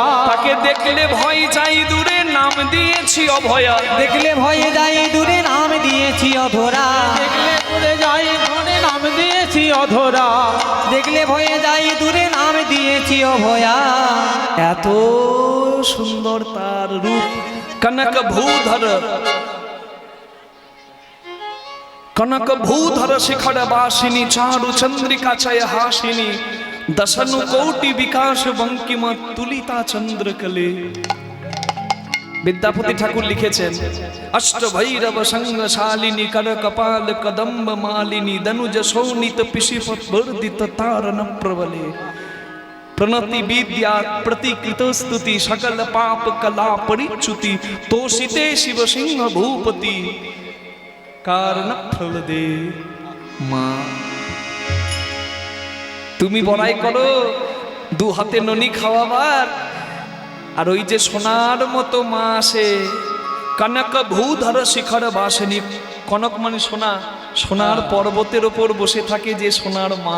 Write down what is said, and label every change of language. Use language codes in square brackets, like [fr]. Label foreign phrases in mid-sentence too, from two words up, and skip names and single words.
[bn] তাকে দেখলে ভয় যাই দূরে, নাম দিয়েছি অভয়া, দেখলে ভয়ে যাই দূরে, নাম দিয়েছি অধরা, দেখলে দূরে যাই ধরে, নাম দিয়েছি অধরা, দেখলে ভয়ে যাই দূরে, নাম দিয়েছি অভয়া। এত সুন্দর তার রূপ, [sa] कनक भूधर शिखर वासिनी चारु चंद्रिका चय हासिनी दशनु कोटि विकास बंकिम तुलिता चंद्रकले। विद्यापति ठाकुर लिखेছেন अष्ट भैरव संगशालिनी कर कपाल कदम्ब मालिनी दनुज शोणित पिशिपत वर्धित तारण प्रबले प्रणति विद्या प्रतिकृत स्तुति सकल पाप कला परिच्युति तोषिते शिव सिंह भूपति कारण फल दे। [bn] माँ তুমি বড়াই করো দু হাতে ননি খাওয়াবার, আর ওই যে সোনার মতো মা আসে [sa] कनक भूधर शिखर वासिनी। [bn] কনক মানে সোনা, সোনার পর্বতের ওপর বসে থাকে যে সোনার মা।